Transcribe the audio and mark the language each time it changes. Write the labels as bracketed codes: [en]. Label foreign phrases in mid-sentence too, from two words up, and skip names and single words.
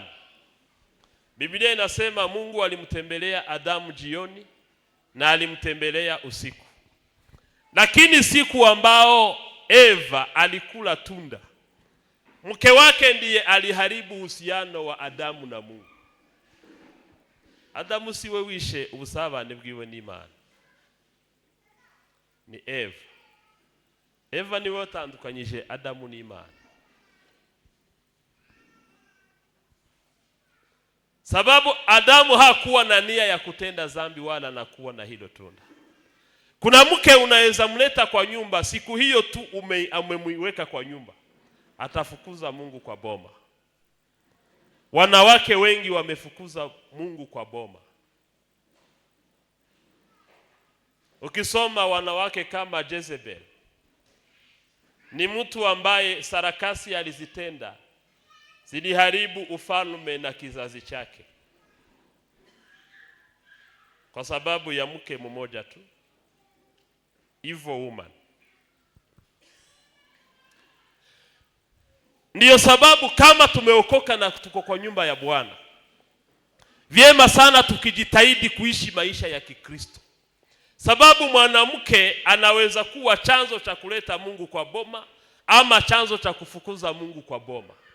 [sw] Biblia inasema Mungu alimtembelea Adamu jioni na alimtembelea usiku. Lakini siku ambao Eva alikula tunda, mke wake ndiye aliharibu uhusiano wa Adamu na Mungu. [rn] Adamu siwe wishe ubusabane bwiwe n'Imana, ni Eva. Eva niwe watandukanyije Adamu n'Imana. [sw] Sababu Adamu hakuwa na nia ya kutenda dhambi wala na kuwa na hilo tunda. Kuna mke unaweza mleta kwa nyumba, siku hiyo tu umemweka kwa nyumba, atafukuza Mungu kwa boma. Wanawake wengi wamefukuza Mungu kwa boma. Ukisoma wanawake kama Jezebel, ni mtu ambaye sarakasi alizitenda, ziliharibu ufalme na kizazi chake, kwa sababu ya mke mmoja tu, [en] evil woman. [sw] Ndiyo sababu kama tumeokoka na tuko kwa nyumba ya Bwana, vyema sana tukijitahidi kuishi maisha ya Kikristo. Sababu mwanamke anaweza kuwa chanzo cha kuleta Mungu kwa boma ama chanzo cha kufukuza Mungu kwa boma.